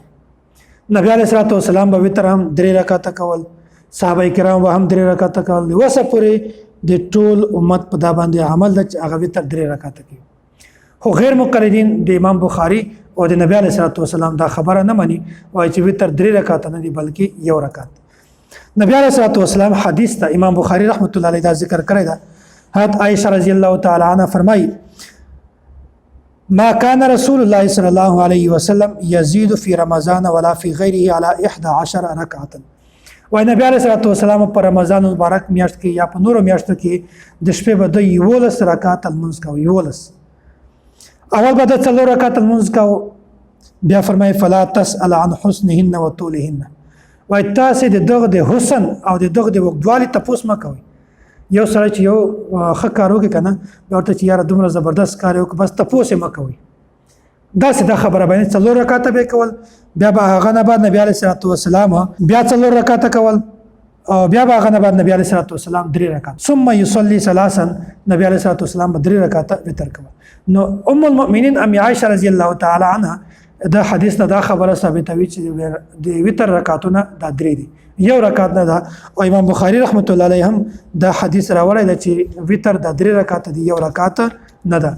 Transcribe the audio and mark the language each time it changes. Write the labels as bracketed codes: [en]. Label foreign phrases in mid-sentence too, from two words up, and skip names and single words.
[ps] نبی [ar] علیہ الصلوۃ والسلام [ps] به وتر هم 3 رکعات کول، صحابه کرام به هم 3 رکعات کول، وسه پورې د ټول امت په دا باندې عمل د هغه وتر 3 رکعات کوي. خو غیر مقلدین د امام بخاری او د نبی [ar] علیہ الصلوۃ والسلام [ps] دا خبره نه مني، وایي چې وتر 3 رکعات نه دي بلکې یو رکعت. نبی [ar] علیہ الصلوۃ والسلام [ps] حدیث ته امام بخاری [ar] رحمت الله علیه [ps] دا ذکر کړی دا. حضرت عائشہ [ar] رضی الله تعالی عنها [ps] فرمایي [ar] ما كان رسول الله صلى الله عليه وسلم يزيد في رمضان ولا في غيره على 11 ركعه. [ps] وای نبی [ar] علیہ الصلوۃ والسلام [ps] په رمضان مبارک میاشت کې یا په نورو میاشتو کې د شپې به د 11 رکعات المنځ کوي. 11 اول به د 4 رکعات المنځ کوي. بیا فرمایي [ar] فلا تسأل عن حسنهن وطولهن. [ps] وای تاسو د دغه د حسن او د دغه د وګدوالي تاسو ما کوي. یو سره چې یو ښه کار وکړي کنه ورته چې یاره دومره زبردست کار وکړي بس تاسو ما کوي. داسې دا خبره باندې 4 رکعات به کول، بیا به هغه نه بعد نبی [ar] علیہ الصلوۃ والسلام [ps] بیا 4 رکعات کول، او بیا به هغه نه بعد نبی [ar] علیہ الصلوۃ والسلام [ps] 3 رکعات [ar] ثم يصلي ثلاثا. [ps] نبی [ar] علیہ الصلوۃ والسلام [ps] 3 رکعات وتر کول. نو [ar] ام المؤمنین [ps] ام عائشہ [ar] رضی الله تعالی عنها [ps] دا حدیث نه دا خبره ثابتوي چې د وتر رکعاتونه دا 3 دي، یو رکعت نه ده. او امام بخاری [ar] رحمت الله علیه [ps] هم دا حدیث راوړی دی چې وتر دا 3 رکعات دي، یو رکعت نه ده.